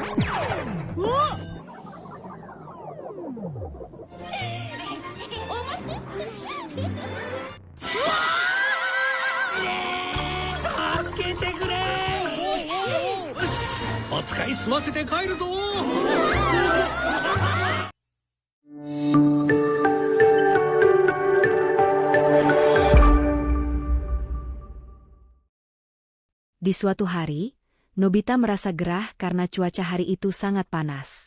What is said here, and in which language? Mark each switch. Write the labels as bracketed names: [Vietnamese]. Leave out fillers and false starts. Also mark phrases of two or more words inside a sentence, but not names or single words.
[Japanese] お助けてくれ。よし、お使い済ませて帰るぞ。 [Indonesian] Di suatu hari, Nobita merasa gerah karena cuaca hari itu sangat panas.